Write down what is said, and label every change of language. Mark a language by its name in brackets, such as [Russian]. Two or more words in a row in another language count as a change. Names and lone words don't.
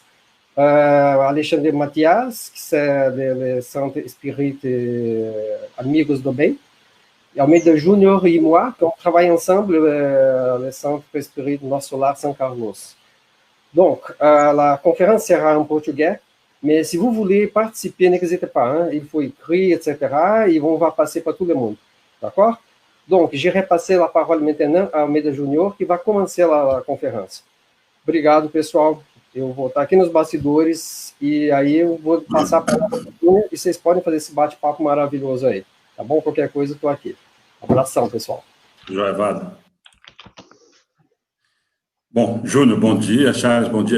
[French] Alexandre Mathias, que c'est le Centre Espírita Amigos do Bem. Et Almeida Júnior et moi, qu'on travaille ensemble le Centre Espírita Nosso Lar São Carlos. Donc, la conférence sera en portugais, mais si vous voulez participer, n'hésitez pas, hein, il faut écrire, etc., et on va passer [Portuguese] para todo mundo. [French] D'accord? Donc, je repasse a parole maintenant a Almeida Júnior, [Portuguese] que vai começar a conferência. Obrigado, pessoal. Eu vou estar aqui nos bastidores e aí eu vou passar para o Júnior e vocês podem fazer esse bate-papo maravilhoso aí. Tá bom? Qualquer coisa, eu estou aqui. Abração, pessoal. Joia, Vado. Bom, Júnior, bom dia. Charles, bom dia.